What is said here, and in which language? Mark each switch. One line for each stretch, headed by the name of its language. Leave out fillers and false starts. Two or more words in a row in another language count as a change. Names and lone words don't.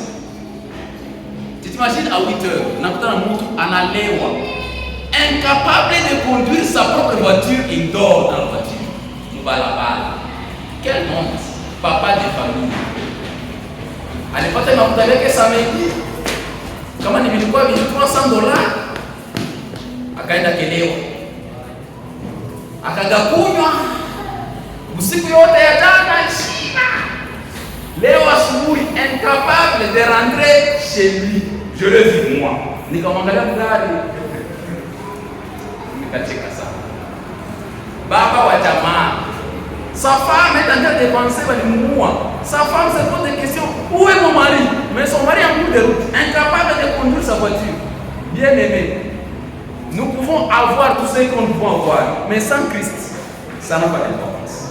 French: Tu t'imagines à 8 heures, incapable de conduire sa propre voiture, il dort dans la voiture. Il va là-bas. Quel honte, papa de famille. À l'époque, il m'a dit que ça m'a dit. Comment il me dit $300 akaenda Kelewa.
Swahili: Akagakunywa usiku yote ya jana China. Leo asubuhi
French: incapable de rentrer chez lui. Je le vis moi.
Swahili: Nikamwangalia mgari. Nikacheka sana. Baba wa jamaa.
French: Sa femme est en train de penser à l'humour. Sa femme se pose des questions. Où est mon mari? Mais son mari est en cours de route, incapable de conduire sa voiture. Bien aimé, nous pouvons avoir tout ce qu'on peut avoir, mais sans Christ, ça n'a pas d'importance.